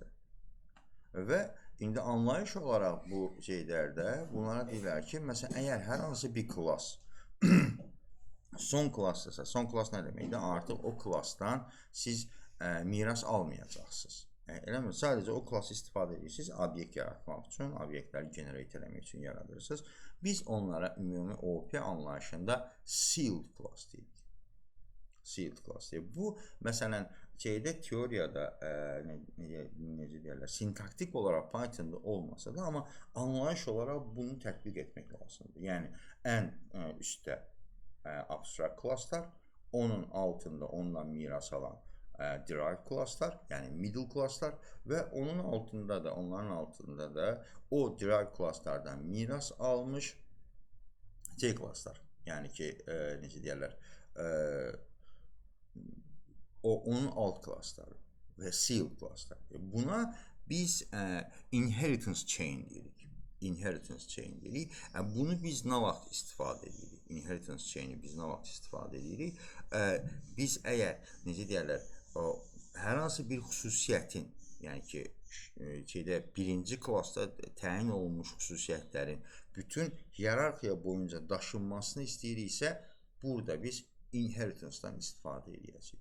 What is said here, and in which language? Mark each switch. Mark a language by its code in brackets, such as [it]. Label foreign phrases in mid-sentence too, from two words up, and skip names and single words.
[az] Və indi anlayış olaraq bu şeylərdə bunlara deyirlər ki, məsələn, əgər hər hansı bir klass son klassdırsa, son klass nə deməkdir? Artıq o klassdan siz miras almayacaqsınız. Eləmi? Sadəcə o klassı istifadə edirsiniz, obyekt yaratmaq üçün, obyektləri generate eləmək üçün yaradırsınız. Biz onlara ümumi OP anlayışında [en] sealed class [az] deyirik. [en] Sealed class [az] deyirik. Bu, məsələn, teoriyada, necə deyərlər, sintaktik olaraq Python'da olmasa da, amma anlayış olaraq bunu tətbiq etmək lazımdır. Yəni, ən üstdə abstract klasslar, onun altında ondan miras alan derived klasslar, yəni middle klasslar və onun altında da, onların altında da o derived klasslardan miras almış klasslar. Yəni ki, necə deyərlər, onun alt klassları və sealed klasslar. Buna biz [en] inheritance chain [az] deyirik. [en] Inheritance chain [az] deyirik. Bunu biz nə vaxt istifadə edirik? [en] Inheritance chain'i [az] biz nə vaxt istifadə edirik? Biz əgər, necə deyərlər, hər hansı bir xüsusiyyətin, yəni ki, birinci klassda təyin olunmuş xüsusiyyətlərin bütün hiyerarxiya boyunca daşınmasını istəyiriksə, burada biz inheritance-dan istifadə edəcəyik.